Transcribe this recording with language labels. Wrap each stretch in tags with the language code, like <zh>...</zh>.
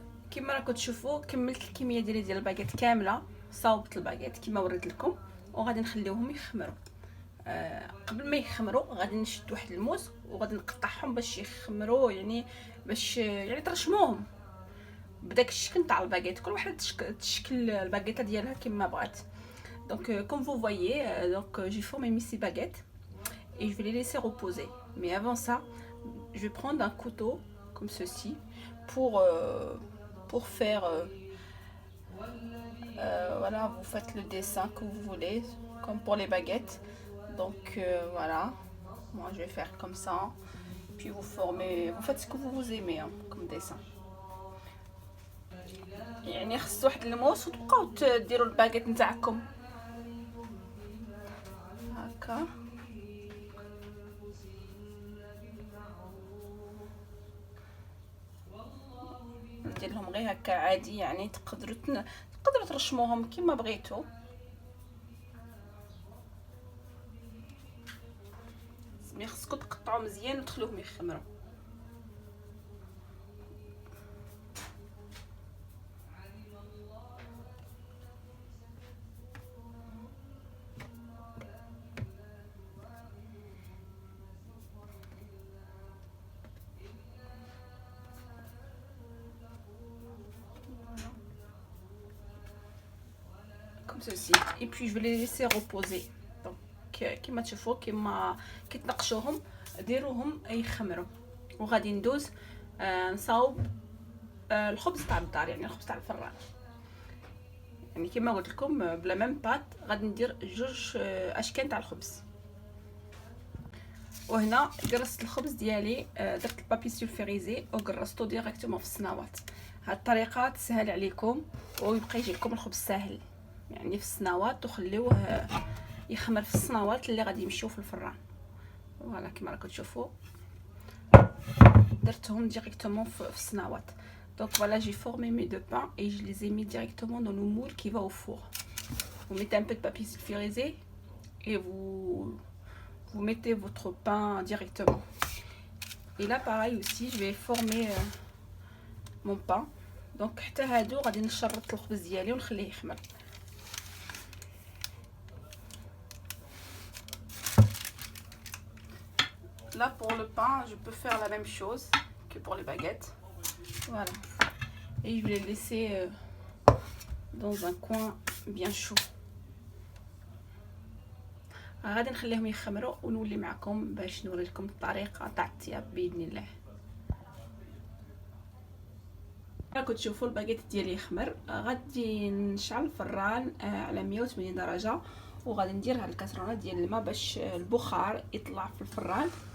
<ar>كما راكم تشوفوا كملت الكميه ديال الباغيت كامله، صاوبت الباغيت كما وريت لكم وغادي نخليوهم يخمروا. قبل ما يخمروا غادي نشد واحد الموس وغادي نقطعهم باش يخمروا، يعني باش يعني ترشموهم بداك الشكل تاع الباغيت. كل واحده تشكل الباغيته ديالها كما بغات.</ar> <fr>Donc comme vous voyez, donc j'ai formé mes 6 baguettes et je vais les laisser reposer. Mais avant ça, je vais prendre un couteau comme ceci pour faire voilà, vous faites le dessin que vous voulez comme pour les baguettes. Donc voilà, moi je vais faire comme ça, puis vous formez, vous faites ce que vous aimez hein, comme dessin.</fr> <ar>يعني خص واحد الموس وتبقاو ديروا الباغيت نتاعكم هكا. ندير لهم غير هكا عادي، يعني تقدروا ترشموهم كما بغيتوا. مي خصكم تقطعوا مزيان وتخلوهم يخمروا.</ar> <fr>comme ceci et puis je vais les laisser reposer.</fr> <ar>دونك كيما تشوفوا كيما كيتنقشوهم ديروهم يخمروا وغادي ندوز نصاوب الخبز تاع الدار، يعني الخبز تاع الفران. يعني كما قلت لكم بلا ميم بات غادي ندير جوج اشكال تاع الخبز. وهنا قرصت الخبز ديالي، درت البابي سولفيريزي وقرصته ديريكتومون في السناوات. هاد الطريقه تسهل عليكم ويبقى يجيكم الخبز ساهل، يعني في السناوات وخليوه يخمر في السناوات اللي غادي يمشيو في الفران. فوالا كما راكم تشوفوا درتهم ديريكتومون في السناوات.</ar> <fr>Donc voilà, j'ai formé mes deux pains et je les ai mis directement dans le moule qui va au four. Vous mettez un peu de papier sulfurisé et vous mettez votre pain directement. Et là pareil aussi, je vais former mon pain.</fr> <ar>Donc حتى هادو غادي نشرط الخبز ديالي ونخليه يخمر.</ar> <fr>Là pour le pain, je peux faire la même chose que pour les baguettes. Voilà. Et je vais les laisser dans un coin bien chaud.</fr> <ar>غادي نخليهم يخمروا ونولي معكم باش نوريكم الطريقه تاع الطياب باذن الله. راكم تشوفوا الباكيت ديالي يخمر. غادي نشعل الفران على 180 درجه وغادي ندير هاد الكاسرونه ديال الماء باش البخار يطلع في الفران.</ar>